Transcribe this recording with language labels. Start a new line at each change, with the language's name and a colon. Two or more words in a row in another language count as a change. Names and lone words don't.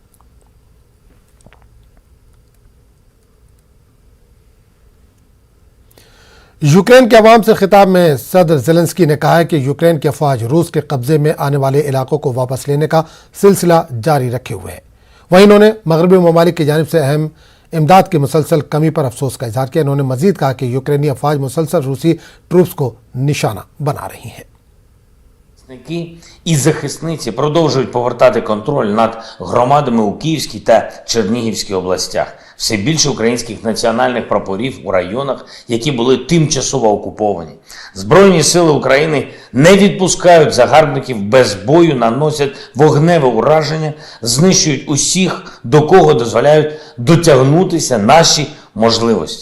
Urdu: یوکرین کے عوام سے خطاب میں صدر زیلنسکی نے کہا ہے کہ یوکرین کی افواج روس کے قبضے میں آنے والے علاقوں کو واپس لینے کا سلسلہ جاری رکھے ہوئے ہے. وہیں انہوں نے مغربی ممالک کی جانب سے اہم امداد کی مسلسل کمی پر افسوس کا اظہار کیا. انہوں نے مزید کہا کہ یوکرینی افواج مسلسل روسی ٹروپس کو نشانہ بنا رہی ہیں.
Ukrainian: І захисниці продовжують повертати контроль над громадами у Київській та Чернігівській областях. Все більше українських національних прапорів у районах, які були тимчасово окуповані. Збройні сили України не відпускають загарбників без бою, наносять вогневе ураження, знищують усіх, до кого дозволяють дотягнутися наші можливості.